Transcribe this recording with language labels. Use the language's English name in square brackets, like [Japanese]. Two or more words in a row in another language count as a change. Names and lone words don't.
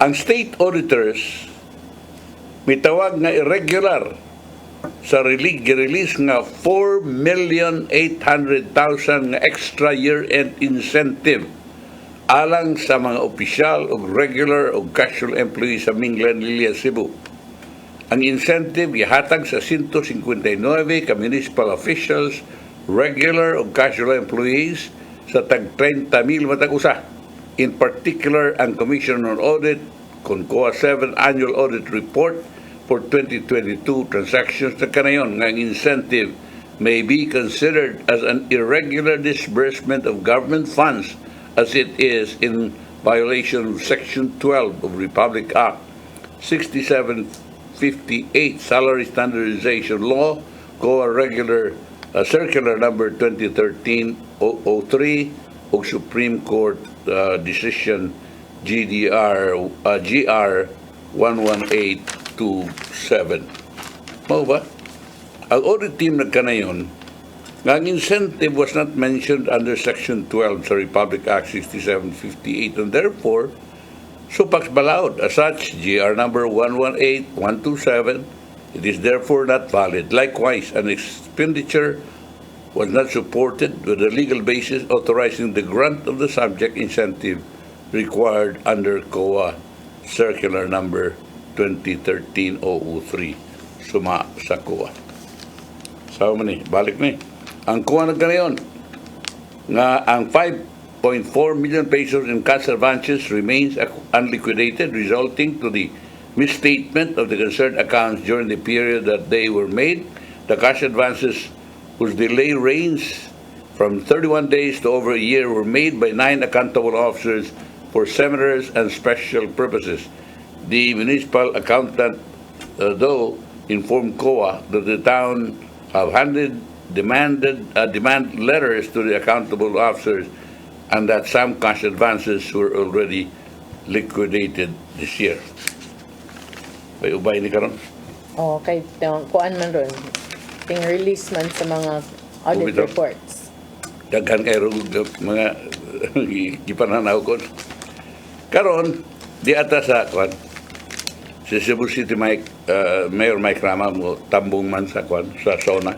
[Cebuano] Ang [English] state auditors [Cebuano] mitawag nga irregular sa release nga 4,800,000 nga [English] extra year-end incentive [Cebuano] alang sa mga opisyal o regular o [English] casual employees [Cebuano] sa Minglan, Lilia, Cebu. Ang incentive gihatag sa 159 ka [English] municipal officials, [Cebuano] regular o [English] casual employees [Cebuano] sa tag 30,000 matag usa. [English] In particular, ang Commission on Audit kung COA 7 Annual Audit Report for 2022 transactions [Cebuano] na kanayon nga ang [English] incentive may be considered as an irregular disbursement of government funds as it is in violation of Section 12 of Republic Act 6758 Salary Standardization Law, COA Regular Circular Number 2013-003 o Supreme Court Decision GR 11827. [Cebuano] Mao ba? Ang audit team nagkanayon nga ang incentive [English] was not mentioned under Section 12 [Cebuano] sa Republic Act 6758 [English] and therefore [Cebuano] supax balaod. [English] As such, GR number 118127, it is therefore not valid. Likewise, an expenditure was not supported with a legal basis authorizing the grant of the subject incentive required under COA Circular number 2013-003 [Cebuano] suma sa COA. So mani, balik ni. Ang COA nagkanayon nga ang [English] 5.4 million pesos in cash advances remains unliquidated, resulting to the misstatement of the concerned accounts during the period that they were made. The cash advances whose delay ranged from 31 days to over a year were made by 9 accountable officers for seminars and special purposes. The municipal accountant, though, informed COA that the town have demand letters to the accountable officers and that some cash advances were already liquidated this year. [Cebuano] May ubay ni karon? Okay, kuan man ron. Ting release man sa mga audit reports. Daghan kayo mga gipananaw ko. Karon, di ata sa kwan, si Cebu City Mayor Mike Rama mo tambong man sa kwan, sa zona.